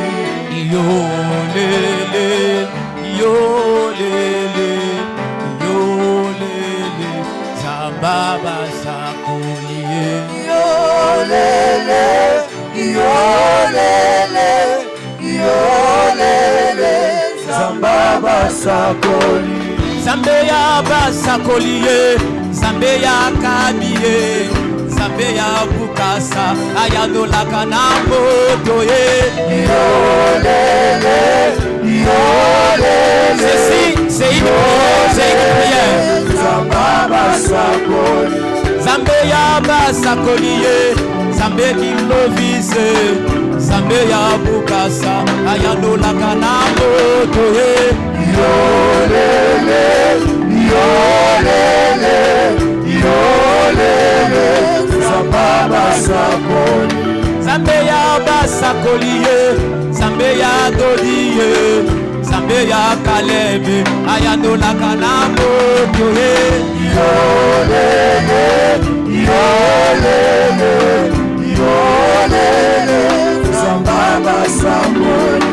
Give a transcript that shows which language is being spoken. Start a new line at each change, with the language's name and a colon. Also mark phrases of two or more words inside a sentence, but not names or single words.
Lingala: Yo lele, yo lele, yo lele, Zambaba sakoli. Yo lele, yo lele, yo lele, Zambaba sakoli. Zambe ya basakoli ye, Zambe ya kabiye, Zambe ya bukasa, ayadolaka na moto ye. Yo lele, yo lele.
French: Ceci, c'est une prière.
Lingala: Zambaba sakoli. Zambe ya basakoli ye, Zambe ki lovise, Zambe ya bukasa, ayadolaka na moto ye. Yo lele, yo lele, yo lele, Zambaba sakoli. Zambe ya basakoli ye, ya Kalebe ayano la kanamo toye yolele yolele yolele Zambaba Sakoli